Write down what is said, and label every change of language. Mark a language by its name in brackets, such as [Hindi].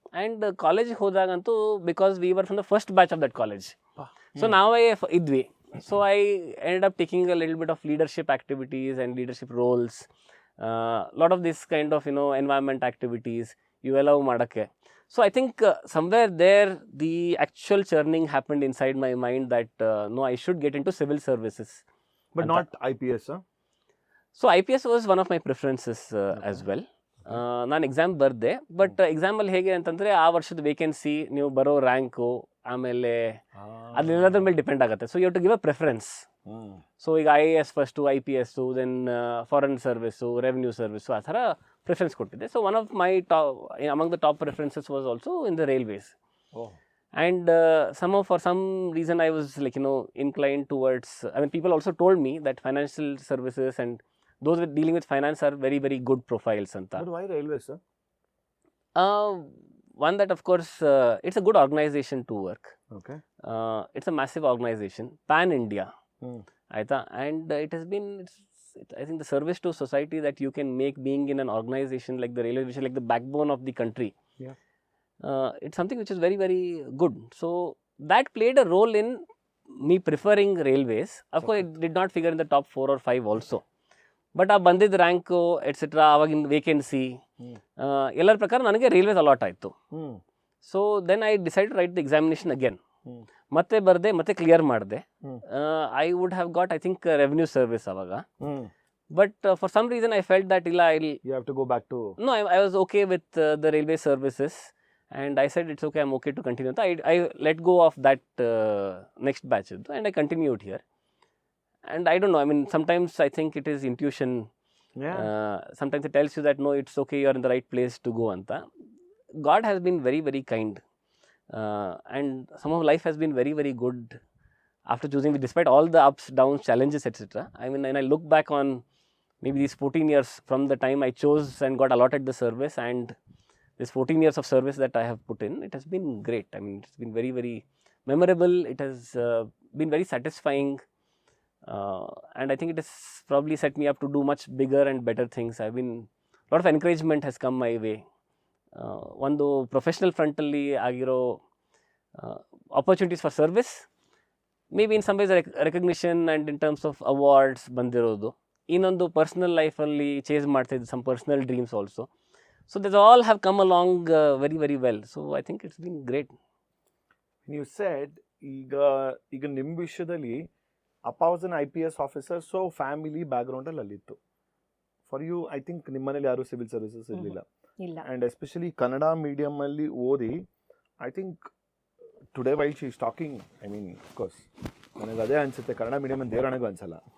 [English] And ಕಾಲೇಜಿಗೆ ಹೋದಾಗಂತೂ because we were from the first batch of that college, so ನಾವೇ ಇದ್ವಿ. So I ended up taking a little bit of leadership activities and leadership roles, lot of this kind of environment activities [Kannada] ivellau madakke. [English] So I think somewhere there the actual churning happened inside my mind that no, I should get into civil services, But not IPS, huh? So IPS was one of my preferences as well. [Kannada] ನಾನು exam ಬರ್ದೆ, but ಎಕ್ಸಾಮಲ್ಲಿ ಹೇಗೆ ಅಂತಂದರೆ ಆ ವರ್ಷದ vacancy, ನೀವು ಬರೋ rank, ಆಮೇಲೆ ಅದೆಲ್ಲದ್ರ ಮೇಲೆ ಡಿಪೆಂಡ್ ಆಗುತ್ತೆ. [English] So you to give a preference. [Kannada] So ಈಗ IAS first, IPS, then foreign service, revenue service, ಆ ಥರ ಪ್ರಿಫರೆನ್ಸ್ ಕೊಟ್ಟಿದ್ದೆ. [English] So one of my among the top preferences was also in the railways. And somehow for some reason I was inclined towards, I mean people also told me that financial services and those dealing with finance are very very good profiles anta. But why railways, sir? One that of course it's a good organization to work. Okay. It's a massive organization, pan India. Aita, and it has been I think the service to society that you can make being in an organization like the railway, which is like the backbone of the country. Yeah. It's something which is very very good. So that played a role in me preferring railways. Of course it did not figure in the top 4 or 5 also. [Kannada] But ಆ ಬಂದಿದ್ದ rank et cetera, ಆವಾಗಿನ vacancy ಎಲ್ಲರ ಪ್ರಕಾರ ನನಗೆ railways allot ಆಯಿತು. [English] So then I decide write the examination again. [Kannada] ಮತ್ತೆ ಬರದೆ, ಮತ್ತೆ ಕ್ಲಿಯರ್ ಮಾಡಿದೆ. [English] I would have got I think revenue service ಅವಾಗ. But for some reason I felt that ಇಲ್ಲ, you have to go back to no, I was okay with the railway services and I said it's okay, I am okay to continue ಅಂತ. I let go of that next batch ಇದ್ದು and I continued here. And I don't know, I mean sometimes I think it is intuition. Sometimes it tells you that no, it's okay, you are in the right place to go anta. God has been very very kind, and somehow life has been very very good after choosing me, despite all the ups, downs, challenges, etc. I mean, and I look back on maybe these 14 years from the time I chose and got allotted the service, and this 14 years of service that I have put in, it has been great. I mean, it's been very very memorable. It has been very satisfying. And I think it has probably set me up to do much bigger and better things. A lot of encouragement has come my way. One professional front [Kannada] alli agiro [English] opportunities for service, maybe in some ways recognition and in terms of awards [Kannada] bandirodu. Innondu [English] personal life alli chase [Kannada] ಮಾಡ್ತಾ ಇದ್ದೆ [English] some personal dreams also. So these all have come along very very well. So I think it's been great. You said [Kannada] ಈಗ ನಿಮ್ಮ ವಿಷಯದಲ್ಲಿ ಅಪ್ಪ [English] Was an IPS officer, so family ಬ್ಯಾಕ್ಗ್ರೌಂಡಲ್ಲಿ ಅಲ್ಲಿತ್ತು. For you I think [Kannada] ನಿಮ್ಮ ಮನೇಲಿ ಯಾರು civil services ಇರಲಿಲ್ಲ, [English] and especially Kannada ಮೀಡಿಯಮಲ್ಲಿ ಓದಿ, I think today while she is talking, I mean of course [Kannada] ನನಗೆ ಅದೇ ಅನಿಸುತ್ತೆ, ಕನ್ನಡ ಮೀಡಿಯಮ್ ಅಂತ ದೇವರಾಣಿಗೂ ಅನ್ಸಲ್ಲ.